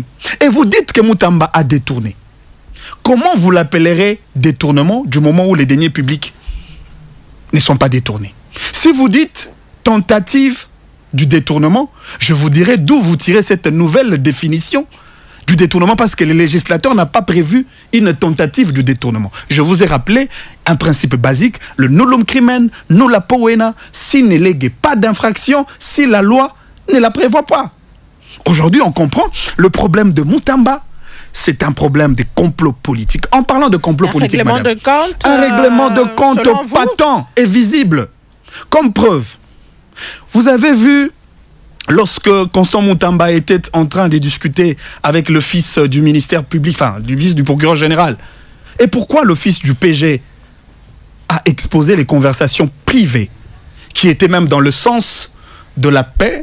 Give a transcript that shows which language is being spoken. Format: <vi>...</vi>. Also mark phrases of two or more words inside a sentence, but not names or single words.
<fr>Et vous dites que Moutamba a détourné. Comment vous l'appellerez détournement du moment où les deniers publics ne sont pas détournés? Si vous dites tentative du détournement, je vous dirai d'où vous tirez cette nouvelle définition du détournement, parce que le législateur n'a pas prévu une tentative du détournement. Je vous ai rappelé un principe basique, le</fr> <la>nullum crimen, nulla poena,</la> <fr>s'il ne lègue pas d'infraction, si la loi ne la prévoit pas. Aujourd'hui, on comprend le problème de Moutamba. C'est un problème de complot politique. En parlant de complot politique, madame, un règlement de compte patent et visible. Comme preuve, vous avez vu, lorsque Constant Moutamba était en train de discuter avec le fils du ministère public, enfin, du fils du procureur général, et pourquoi le fils du PG a exposé les conversations privées, qui étaient même dans le sens de la paix.</fr>